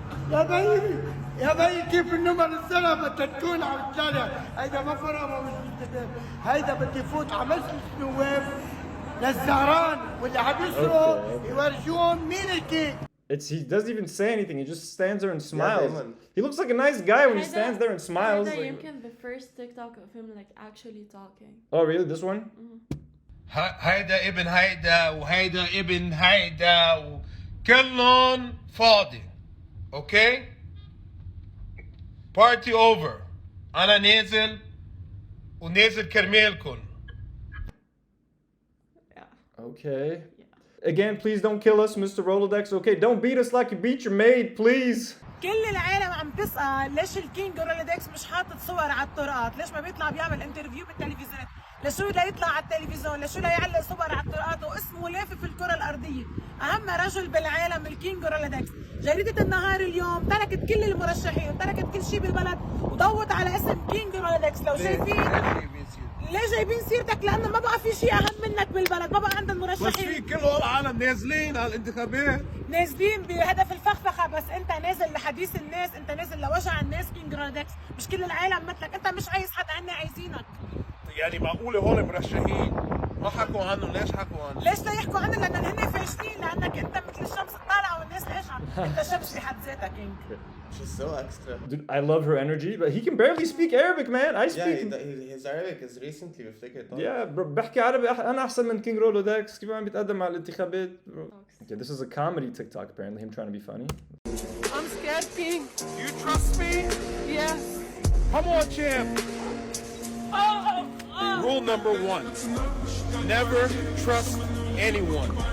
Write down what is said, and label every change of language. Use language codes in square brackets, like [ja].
[ar] يا بيي يا بيي كيف النمر الزرع بدها تكون على الشارع، هيدا ما فرقة مش مستدام، هيدا بدي يفوت على مجلس النواب للزهران واللي عم يسرقوا يورجوهم مين الكينج. [en] He doesn't even say anything. He just stands there and smiles. He looks like a nice guy when he stands there and smiles. Like, the first TikTok of him like actually talking. Oh really? This one? [ar] هيدا ابن هيدا وهيدا ابن هيدا وكلهم فاضي. اوكي؟ بارتي اوفر. انا نازل ونازل كرمالكم. [en] Okay. Again, please don't kill us, Mr. Rolodex. Okay, don't beat us like you beat your maid, please. [ar] كل العالم عم تسأل ليش الكينج رولودكس مش حاطط صور على الطرقات؟ ليش ما بيطلع بيعمل انترفيو بالتلفزيون؟ لشو لا يطلع على التلفزيون؟ لشو لا يعلق صور على الطرقات واسمه لافف الكرة الأرضية؟ أهم رجل بالعالم الكينج رولودكس. جريدة النهار اليوم تركت كل المرشحين وتركت كل شيء بالبلد وضوت على اسم كينج رولودكس. لو شايفين ليه جايبين سيرتك؟ لأنه ما بقى في شيء أهم منك بالبلد، ما بقى عندنا مرشحين. بس في كل العالم نازلين على الانتخابات. نازلين بهدف الفخفخة، بس أنت نازل لحديث الناس، أنت نازل لوجع الناس كينج رولودكس، مش كل العالم مثلك، أنت مش عايز حدا، هن عايزينك. يعني معقولة هول مرشحين ما حكوا عنه؟ ليش حكوا عنه؟ ليش لا يحكوا عنه؟ لأن هن فاشلين، لأنك أنت مثل الشمس الطالعة والناس لاشعة، أنت شمس في حد ذاتك كينج. [en] She's so extra. Dude, I love her energy, but he can barely speak Arabic, man. I speak. Yeah, his Arabic is recently reflected. Yeah, bro, [ar] بحكي عربي أنا أحسن من King Rolodex. كيف عم بيتقدم على الانتخابات, [en] bro? Okay, this is a comedy TikTok apparently. Him trying to be funny. I'm scared, King. You trust me? Yes. Come on, champ. Rule number 1. Never trust anyone.